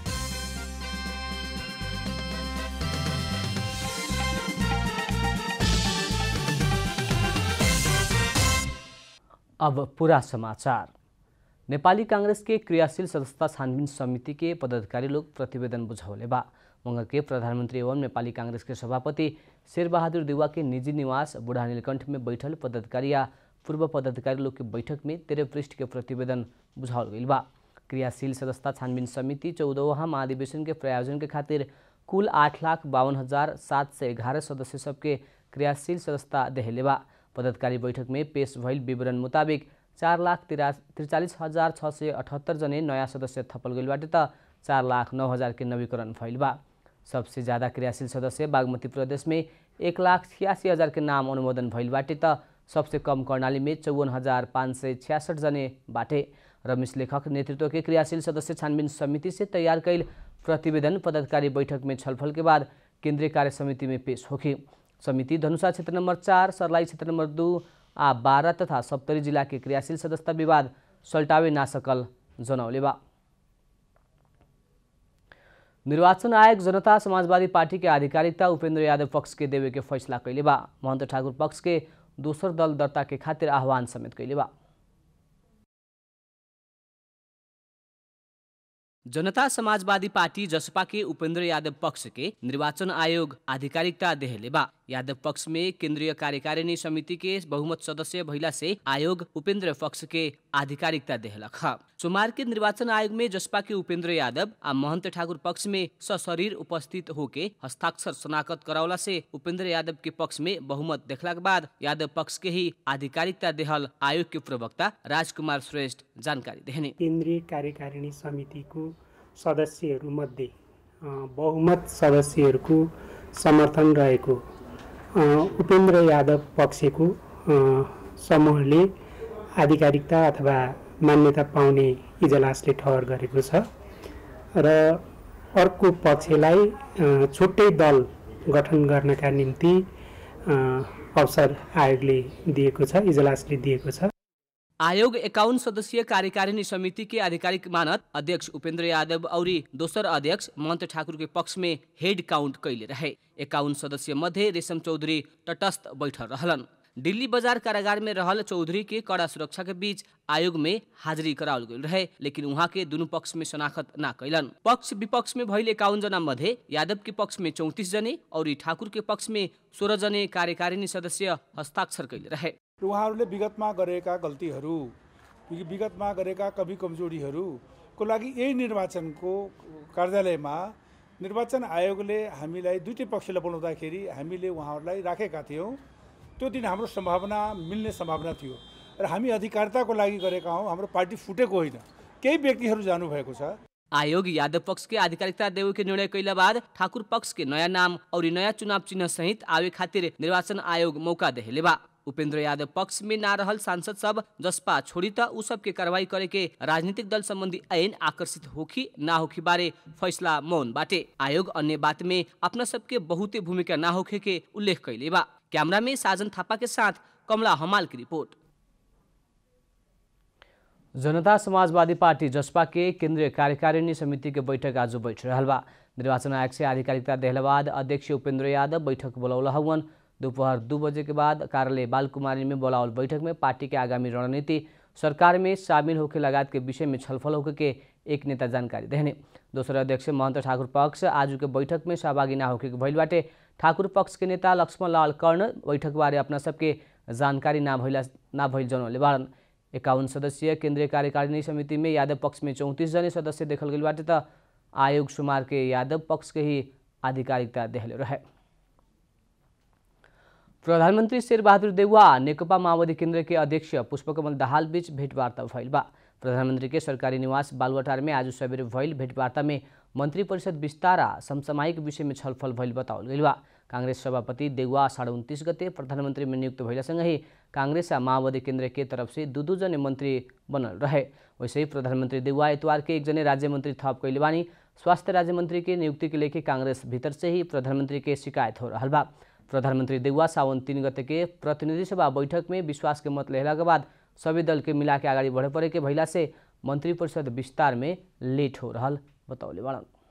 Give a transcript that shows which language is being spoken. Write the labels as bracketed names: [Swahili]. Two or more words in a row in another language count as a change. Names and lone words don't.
[Bhojpuri] अब पूरा समाचार। नेपाली कांग्रेस के क्रियाशील सदस्यता छानबीन समिति के पदाधिकारी लोग प्रतिवेदन बुझौले बा। मंगर के प्रधानमंत्री एवं नेपाली कांग्रेस के सभापति शेरबहादुर देउवा के निजी निवास बुढ़ा नीलकंठ में बैठल पदाधिकारी या पूर्व पदाधिकारी लोग के बैठक में 13 पृष्ठ के प्रतिवेदन बुझाओल गई बा। क्रियाशील सदस्यता छानबीन समिति 14वां महाधिवेशन के प्रायोजन के खातिर कुल 8,52,711 सदस्य सबके क्रियाशील सदस्यता देहले बा। पदाधिकारी बैठक में पेश भइल विवरण मुताबिक 4,43,678 जने नयाँ सदस्य थपल गइल बाटे त 4,09,000 के नवीकरण भइल बा। सबसे ज्यादा क्रियाशील सदस्य बागमती प्रदेश में 1,86,000 के नाम अनुमोदन भइल बाटे त सबसे कम कर्णाली में 54,566 जने बाटे। रमेश लेखक नेतृत्व के क्रियाशील सदस्य छानबीन समिति से तैयार कैल प्रतिवेदन पदाधिकारी बैठक में छलफल के बाद केंद्रीय कार्य समिति में पेश होगी। समिति धनुषा क्षेत्र नंबर 4, सर्लाही क्षेत्र नंबर 2 आ 12 तथा सप्तरी जिला के क्रियाशील सदस्यता विवाद सल्टावे ना सकल जनौले बा। निर्वाचन आयोग जनता समाजवादी पार्टी के आधिकारिकता उपेंद्र यादव पक्ष के देवे के फैसला कैले बा। महंत ठाकुर पक्ष के दोसर दल दर्ता के खातिर आह्वान समेत कैले बा। जनता समाजवादी पार्टी जसपा के उपेंद्र यादव पक्ष के निर्वाचन आयोग आधिकारिकता देहले बा। यादव पक्ष में केंद्रीय कार्यकारिणी समिति के बहुमत सदस्य भइला से आयोग उपेंद्र पक्ष के आधिकारिकता देहलक। सोमवार के निर्वाचन आयोग में जसपा के उपेंद्र यादव आ महंत ठाकुर पक्ष में सशरीर उपस्थित होके हस्ताक्षर शनाखत करावला से उपेंद्र यादव के पक्ष में बहुमत देखला के बाद यादव पक्ष के ही आधिकारिकता देहल आयोग के प्रवक्ता राजकुमार श्रेष्ठ जानकारी देहने। [Nepali] केंद्रीय कार्यकारिणी समितिको सदस्यहरू मध्ये बहुमत सदस्यहरूको समर्थन रहेको उपेंद्र यादव पक्षको समूहले आधिकारिकता अथवा मान्यता पाउने इजलासले ठहर गरेको छ र अर्को पक्षलाई छुट्टै दल गठन गर्नका निम्ति अवसर आयोगले दिएको छ, इजलासले दिएको छ। [Bhojpuri] आयोग 51 सदस्यीय कार्यकारिणी समिति के आधिकारिक मानद अध्यक्ष उपेंद्र यादव और दोसर अध्यक्ष महंत ठाकुर के पक्ष में हेड काउंट कैले रहे। 51 सदस्य मध्य रेशम चौधरी तटस्थ बैठल रहलन। दिल्ली बाजार कारागार में रहल चौधरी के कड़ा सुरक्षा के बीच आयोग में हाजिरी करावल गई रहे, लेकिन वहां के दोनों पक्ष में शनाखत ना कैलन। पक्ष विपक्ष में भइल 51 जना मध्ये यादव के पक्ष में 34 जने और ठाकुर के पक्ष में 16 जने कार्यकारिणी सदस्य हस्ताक्षर कैले रहे। [Nepali] उहाँहरूले विगतमा गरेका गल्तीहरू, विगतमा गरेका कमी कमजोरीहरूको लागि यही निर्वाचनको कार्यालयमा निर्वाचन आयोगले हामीलाई दुईटै पक्षलाई बोलाउँदाखेरि हामीले उहाँहरूलाई राखेका थियौँ। त्यो दिन हाम्रो सम्भावना मिल्ने सम्भावना थियो र हामी अधिकारिताको लागि गरेका हौँ। हाम्रो पार्टी फुटेको होइन, केही व्यक्तिहरू जानुभएको छ। [Bhojpuri] आयोग यादव पक्ष के आधिकारिकता देवे के निर्णय कैला बाद ठाकुर पक्ष के नया नाम और नया चुनाव चिन्ह सहित आवे खातिर निर्वाचन आयोग मौका देहले बा। उपेंद्र यादव पक्ष में ना रहल सांसद सब जसपा छोड़ी त उ सब के कार्रवाई करे के राजनीतिक दल संबंधी ऐन आकर्षित होखी ना होखी बारे फैसला मौन बाटे। आयोग अन्य बात में अपना सबके बहुते भूमिका ना होखे के उल्लेख कैले बा। कैमरा में साजन थापा के साथ कमला हमाल की रिपोर्ट। जनता समाजवादी पार्टी जसपा के केंद्रीय कार्यकारिणी समिति के बैठक आज बैठ रहल बा। निर्वाचन आयोग से आधिकारिकता देहला बाद अध्यक्ष उपेंद्र यादव बैठक बोलौला हवन। दोपहर 2 बजे के बाद कार्यालय बालकुमारी में बोलावल बैठक में पार्टी के आगामी रणनीति, सरकार में शामिल होके लगात के विषय में छलफल होके के एक नेता जानकारी देने। दोसर अध्यक्ष महंत ठाकुर पक्ष आज के बैठक में सहभागी ना होके भइल बाटे। ठाकुर पक्ष के नेता लक्ष्मण लाल कर्ण बैठक बारे अपना सबके जानकारी ना भइल जनौले बाड़न। 51 सदस्यीय केंद्रीय कार्यकारिणी समिति में यादव पक्ष में 34 जने सदस्य देखल गइल बाटे त आयोग सुमार के यादव पक्ष के ही आधिकारिकता देहले रहे। प्रधानमंत्री शेरबहादुर देउवा नेकपा माओवादी केन्द्र के अध्यक्ष पुष्पकमल दाहाल बीच भेटवार्ता भइल बा। प्रधानमंत्री के सरकारी निवास बालुवाटार में आज सवेरे भइल भेटवार्ता में मंत्री परिषद विस्तार समसामयिक विषय में छलफल भइल बताओल गइल बा। कांग्रेस सभापति देउवा 29 गते प्रधानमंत्री में नियुक्त भइलासँगै कांग्रेस आ माओवादी केन्द्र के तरफ से दू जने मंत्री बनल रहे। वैसे ही प्रधानमंत्री देउवा इतवार के 1 जने राज्य मंत्री थप कइले बानी। स्वास्थ्य राज्य मंत्री के नियुक्ति के लेके कांग्रेस भीतर से ही प्रधानमंत्री के शिकायत हो रहा बा। प्रधानमंत्री देउवा सावन 3 गते के प्रतिनिधि सभा बैठक में विश्वास के मत लेहला के बाद सभी दल के मिला के आगाड़ी बढ़े पड़े के भइला से मंत्री परिषद विस्तार में लेट हो रहा बताउले बाड़न।